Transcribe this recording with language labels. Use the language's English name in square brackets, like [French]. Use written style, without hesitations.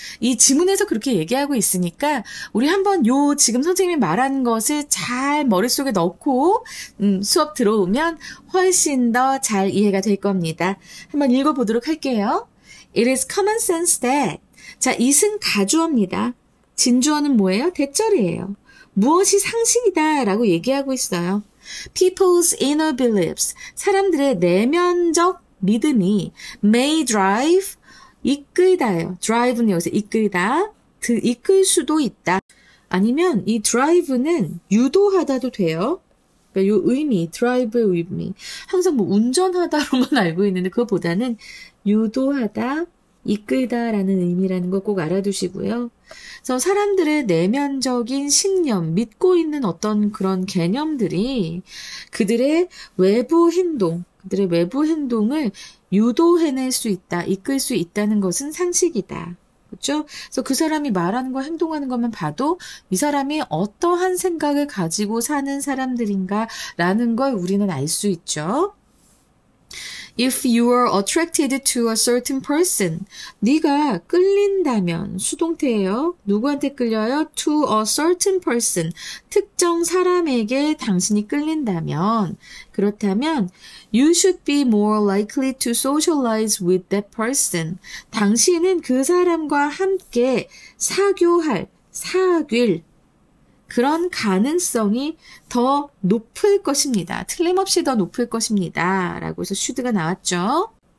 [Korean] 이 지문에서 그렇게 얘기하고 있으니까 우리 한번 지금 선생님이 말한 것을 잘 머릿속에 넣고 수업 들어오면 훨씬 더 잘 이해가 될 겁니다. 한번 읽어보도록 할게요. [English] It is common sense that. [Korean] 자, it은 가주어입니다. 진주어는 뭐예요? 대절이에요. 무엇이 상식이다 라고 얘기하고 있어요. [English] People's inner beliefs, [Korean] 사람들의 내면적 믿음이 [English] may drive, [Korean] 이끌다예요. drive는 여기서 이끌다, 이끌 수도 있다. 아니면 이 drive는 유도하다도 돼요. 그러니까 이 의미, drive의 의미. 항상 뭐 운전하다로만 알고 있는데 그것보다는 유도하다, 이끌다라는 의미라는 거 꼭 알아두시고요. 그래서 사람들의 내면적인 신념, 믿고 있는 어떤 그런 개념들이 그들의 외부 행동을 유도해낼 수 있다, 이끌 수 있다는 것은 상식이다. 그렇죠? 그래서 그 사람이 말하는 거, 행동하는 것만 봐도 이 사람이 어떠한 생각을 가지고 사는 사람들인가라는 걸 우리는 알 수 있죠. [English] If you are attracted to a certain person, [Korean] 네가 끌린다면, 수동태예요. 누구한테 끌려요? [English] To a certain person, [Korean] 특정 사람에게 당신이 끌린다면, 그렇다면 [English] you should be more likely to socialize with that person. [Korean] 당신은 그 사람과 함께 사귈 그런 가능성이 더 높을 것입니다. 틀림없이 더 높을 것입니다. 라고 해서 should가 나왔죠.